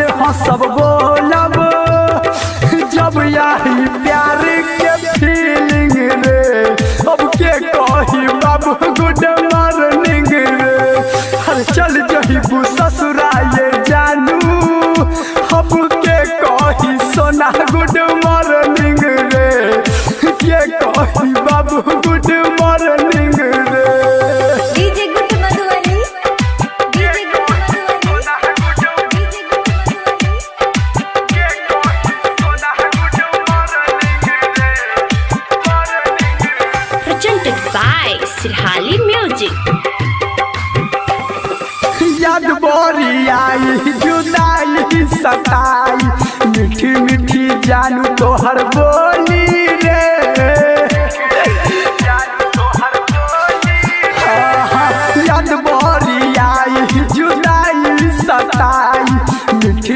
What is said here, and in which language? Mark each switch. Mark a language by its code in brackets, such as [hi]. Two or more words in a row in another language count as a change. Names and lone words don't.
[bho] हंसब बोलब जब यही प्यार के फीलिंग रे अब के कही बाबू [en] good morning [bho] रे हर चल जइबू ससुराए जानू अब के कही सोना [en] good morning [bho] रे के कही बाबू [en] good morning [bho] रे [en] DJ Good Madhuvani, DJ Good Madhuvani, DJ Good Presented by Sirhali Music. [bho] याद बोरी आई जुदाई सताई मीठी मीठी जानू तोहर बोली रे याद बोरी आई जुदाई सताई मीठी